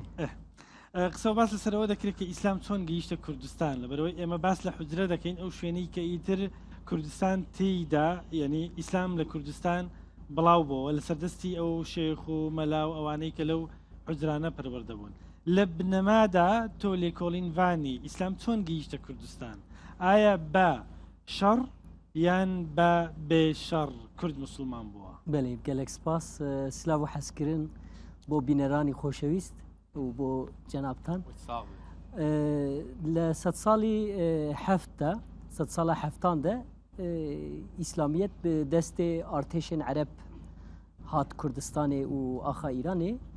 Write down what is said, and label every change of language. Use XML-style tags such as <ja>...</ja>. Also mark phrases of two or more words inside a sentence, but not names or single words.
<ckb>قسە و باس لەسەرەوە دەکرێت کە ئیسلام چۆن گەیشتە کوردستان لەبەرەوەی ئێمە باس لە حجرە دەکەین ئەو شوێنەی کە ئیتر کوردستان تێیدا یعنی ئیسلام لە کوردستان بڵاو بۆەوە لە سەردەستی ئەو شێخ و مەلاو ئەوانەی کە لەو حجرانە پەروەردەبوون لە بنەمادا تۆ لێکۆڵینڤانی ئیسلام چۆن گەیشتە کوردستان ئایا بە شەڕ یان بە بێشەڕ کورد موسڵمان بووە</ckb> <ku>Belê gelek spas silav û hezkirin bo bînerانî xoşewîst û bo cenabtan. Li sed salî heft de sed sala heftan de İslamiyet bi destê artêşên Ereb hat Kurdistanê û axa Îranê.</ku>